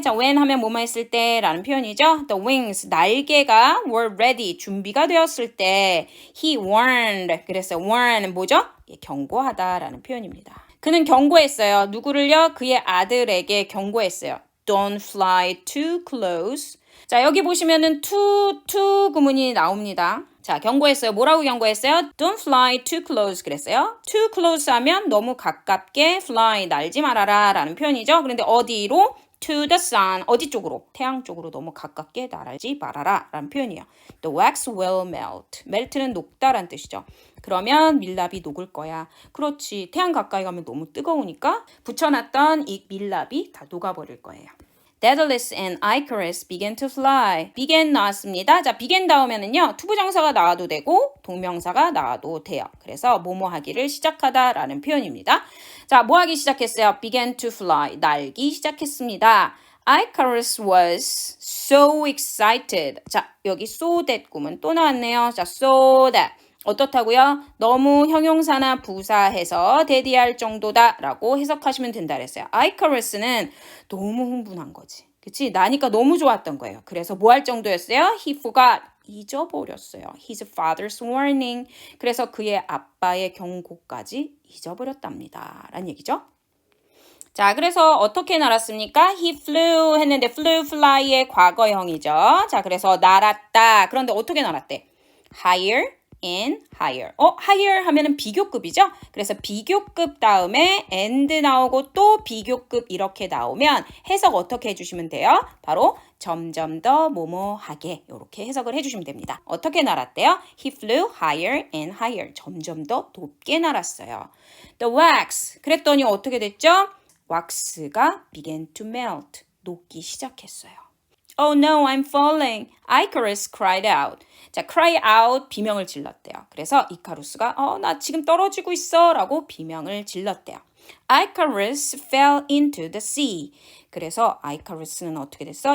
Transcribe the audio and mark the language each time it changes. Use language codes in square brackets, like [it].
[ko] 자, when 하면 뭐뭐 했을 때 라는 표현이죠. [en] The wings, 날개가 were ready, 준비가 되었을 때 he warned. [ko] 그랬어요. warn 뭐죠? 경고하다 라는 표현입니다. 그는 경고했어요. 누구를요? 그의 아들에게 경고했어요. [en] Don't fly too close. [ko] 자, 여기 보시면은 to 구문이 나옵니다. 자, 경고했어요. 뭐라고 경고했어요? [en] Don't fly too close 그랬어요. [ko] Too close 하면 너무 가깝게 fly, 날지 말아라 라는 표현이죠. 그런데 어디로? [en] To the sun, 어디 쪽으로? [ko] 태양 쪽으로 너무 가깝게 날지 말아라 라는 표현이에요. [en] The wax will melt. [ko] melt는 녹다란 뜻이죠. 그러면 밀랍이 녹을 거야. 그렇지. 태양 가까이 가면 너무 뜨거우니까 붙여놨던 이 밀랍이 다 녹아버릴 거예요. [en] Daedalus and Icarus began to fly. [ko] began 나왔습니다. 자, began 다음에는요. 투부정사가 나와도 되고 동명사가 나와도 돼요. 그래서 뭐뭐 하기를 시작하다라는 표현입니다. 자, 뭐 하기 시작했어요? began to fly. 날기 시작했습니다. [en] Icarus was so excited. [ko] 자, 여기 so that 구문 또 나왔네요. 자, so that. 어떻다고요? 너무 형용사나 부사해서 대디할 정도다 라고 해석하시면 된다 그랬어요. Icarus는 너무 흥분한 거지. 그치? 나니까 너무 좋았던 거예요. 그래서 뭐 할 정도였어요? [en] He forgot. 잊어버렸어요. His father's warning. [ko] 그래서 그의 아빠의 경고까지 잊어버렸답니다. 라는 얘기죠. 자, 그래서 어떻게 날았습니까? He flew 했는데 flew, fly의 과거형이죠. 자, 그래서 날았다. 그런데 어떻게 날았대? Higher and higher. higher 하면은 비교급이죠? 그래서 비교급 다음에 and 나오고 또 비교급 이렇게 나오면 해석 어떻게 해주시면 돼요? 바로 점점 더 뭐뭐하게 이렇게 해석을 해주시면 됩니다. 어떻게 날았대요? [en] He flew higher and higher. [ko] 점점 더 높게 날았어요. The wax. 그랬더니 어떻게 됐죠? [en] 왁스가 began to melt. 녹기 시작했어요. Oh no, I'm falling. Icarus cried out. [ko] 자, cry out 비명을 질렀대요. 그래서 이카루스가 나 지금 떨어지고 있어 라고 비명을 질렀대요. [en] Icarus fell into the sea. [ko] 그래서 이카루스는 어떻게 됐어?